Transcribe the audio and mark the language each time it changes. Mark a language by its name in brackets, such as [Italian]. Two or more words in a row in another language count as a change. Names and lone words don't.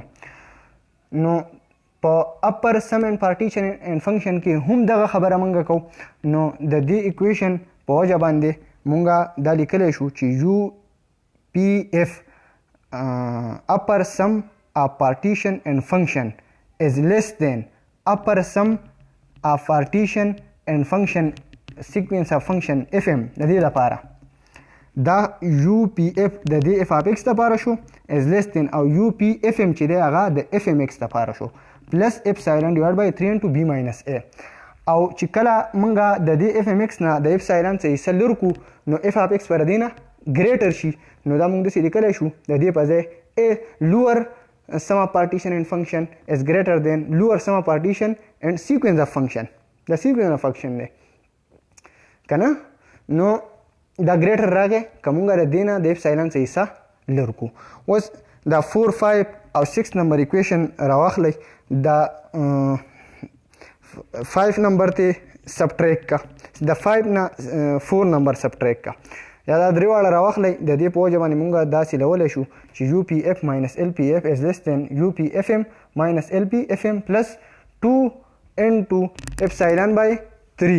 [Pashto] نو په [English] upper sum and partition and function [Pashto] کې هم دغه خبره موږ کوو. نو د دې اکویشن په وجه باندې موږ دا لیکلی شو چې [English] U P F upper sum of partition and function is less than upper sum of partition and function sequence of function fm. [Pashto] د دې لپاره دا UPF د دې [English] f of x [Pashto] لپاره شو [English] is less than [Pashto] او UPFM چې دی هغه د fmx لپاره شو [English] plus epsilon divided by 3 into b minus a. [Pashto] او چې کله موږ د دې fmx نه د epsilon څخه حصه لرو کو نو [English] f of x [Pashto] پر دې نه greater شي نو دا موږ داسې لیکلی شو د دې په ځای [English] a lower sum of partition and function is greater than lower sum of partition and sequence of function. دا sequence of function دی که نه. [Pashto] نو دا greater راغی که موږ د دې نه د epsilon څخه حصه لرو کو. اوس دا 4 5 او 6 نمبر equation راواخلی دا 5 نمبر ته سبټریک کا د 5 نه 4 نمبر سبټریک کا یا دا درې واړه راواخلی د دې په وجه باندې مونږ داسې لولی شو چې [English] U P F minus L P F is less than U P F M minus L P F M plus 2 into epsilon by 3.